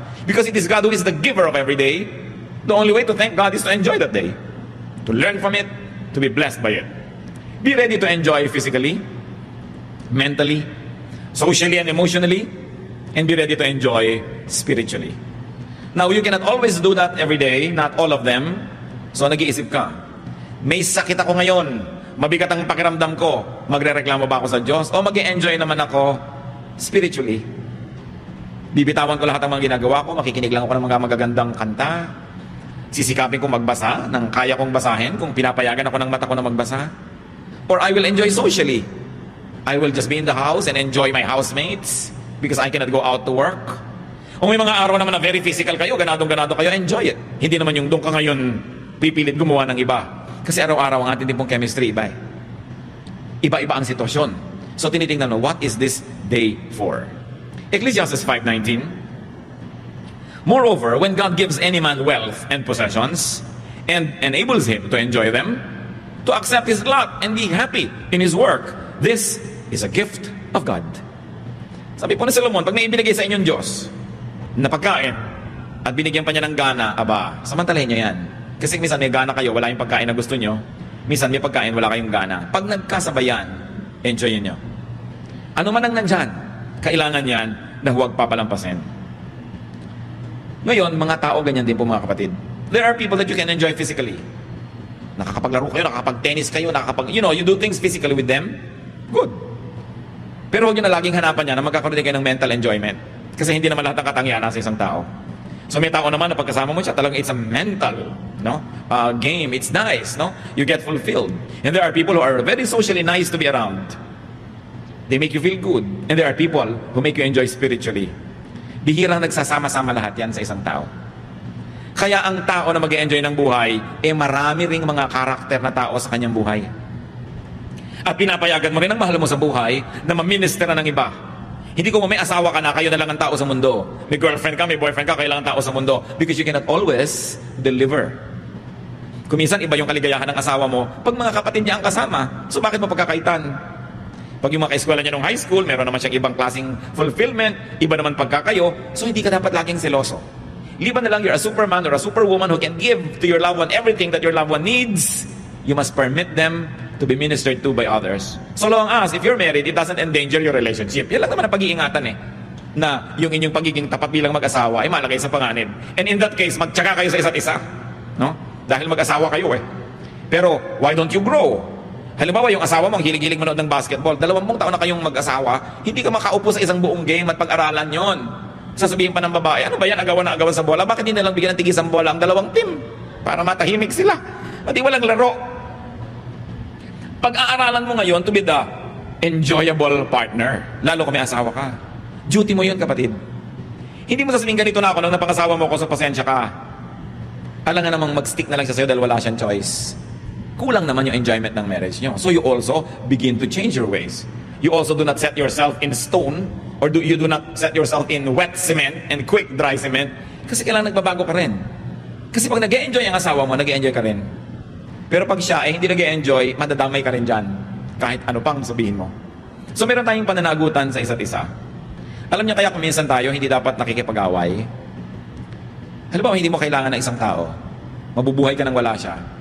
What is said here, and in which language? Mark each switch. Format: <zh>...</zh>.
<en>Because it is God who is the giver of every day. The only way to thank God is to enjoy that day. To learn from it, to be blessed by it. Be ready to enjoy physically, mentally, socially and emotionally, and be ready to enjoy spiritually. Now, you cannot always do that every day, not all of them.</en> <tl>So, nag-iisip ka, may sakit ako ngayon, mabigat ang pakiramdam ko, magre-reklamo ba ako sa Diyos? O mag-enjoy naman ako spiritually? Bibitawan ko lahat ng mga ginagawa ko, makikinig lang ako ng mga magagandang kanta, sisikapin kong magbasa ng kaya kong basahin kung pinapayagan ako ng mata ko na magbasa.</tl> <en>Or I will enjoy socially. I will just be in the house and enjoy my housemates because I cannot go out to work.</en> <tl>Kung may mga araw naman na very physical kayo, ganadong-ganado kayo, enjoy it. Hindi naman yung doon ka ngayon pipilit gumawa ng iba. Kasi araw-araw ang ating din pong chemistry iba. Iba-iba ang sitwasyon. So tinitingnan mo,</tl> <en>what is this day for? Ecclesiastes 5:19. Moreover, when God gives any man wealth and possessions and enables him to enjoy them, to accept his lot and be happy in his work, this is a gift of God.</en> <tl>Sabi po ni Solomon, pag may ibinigay sa inyong Diyos na pagkain at binigyan pa niya ng gana, aba, samantalahin niyo yan. Kasi minsan may gana kayo, wala yung pagkain na gusto niyo. Minsan may pagkain, wala kayong gana. Pag nagkasabayan, enjoyin niyo. Ano man ang nandyan, kailangan yan na huwag papalampasin. Ngayon, mga tao, ganyan din po mga kapatid.</tl> <en>There are people that you can enjoy physically.</en> <tl>Nakakapaglaro kayo, nakakapag-tennis kayo,</tl> <en>you do things physically with them. Good.</en> <tl>Pero huwag nyo na laging hanapan niya na magkakaroon din kayo ng mental enjoyment. Kasi hindi naman lahat ng katangian nasa isang tao. So may tao naman na pagkasama mo siya, talagang</tl> <en>it's a mental game. It's nice. You get fulfilled. And there are people who are very socially nice to be around. They make you feel good. And there are people who make you enjoy spiritually.</en> <tl>Bihirang nagsasama-sama lahat yan sa isang tao. Kaya ang tao na mag-enjoy ng buhay, marami ring mga karakter na tao sa kanyang buhay. At pinapayagan mo rin ang mahal mo sa buhay na maministera ng iba. Hindi ko may asawa ka na, kayo na lang ang tao sa mundo. May girlfriend ka, may boyfriend ka, kayo lang ang tao sa mundo.</tl> <en>Because you cannot always deliver.</en> <tl>Kung minsan iba yung kaligayahan ng asawa mo, pag mga kapatid niya ang kasama, so bakit mo pagkakaitan? Pag yung mga kaeskwela niya nung high school, meron naman siyang ibang klaseng fulfillment, iba naman pagkakayo, so hindi ka dapat laging seloso. Liban na lang</tl> <en>you're a superman or a superwoman who can give to your loved one everything that your loved one needs, you must permit them to be ministered to by others. So long as, if you're married, it doesn't endanger your relationship.</en> <tl>Yan lang naman ang pag-iingatan na yung inyong pagiging tapat bilang mag-asawa ay malagay sa panganib.</tl> <en>And in that case,</en> <tl>magtsaka kayo sa isa't isa. Dahil mag-asawa kayo Pero,</tl> <en>why don't you grow?</en> <tl>Halimbawa, yung asawa mo, ang hilig-hilig manood ng basketball, 20 taon na kayong mag-asawa, hindi ka makaupo sa isang buong game at pag-aralan yon. Sasabihin pa ng babae, ano ba yan, agawan na agawan sa bola? Bakit hindi na lang bigyan ng tigisang bola ang dalawang team? Para matahimik sila. Pati walang laro. Pag-aaralan mo ngayon</tl> <en>to be the enjoyable partner,</en> <tl>lalo kung may asawa ka. Duty mo yun, kapatid. Hindi mo sasabihin, ganito na ako nung napangasawa mo ko, so pasensya ka. Alam nga namang mag-stick na lang siya sa'yo dahil wala siyang choice. Kulang naman yung enjoyment ng marriage nyo.</tl> <en>So you also begin to change your ways. You also do not set yourself in stone, or you do not set yourself in wet cement and quick dry cement,</en> <tl>kasi kailangan nagbabago ka rin. Kasi pag nag-e-enjoy ang asawa mo, nag-e-enjoy ka rin. Pero pag siya ay hindi nag-e-enjoy, madadamay ka rin dyan. Kahit ano pang sabihin mo. So meron tayong pananagutan sa isa't isa. Alam niya kaya kung minsan tayo hindi dapat nakikipag-away. Halimbawa, hindi mo kailangan ng isang tao. Mabubuhay ka nang wala siya.</tl>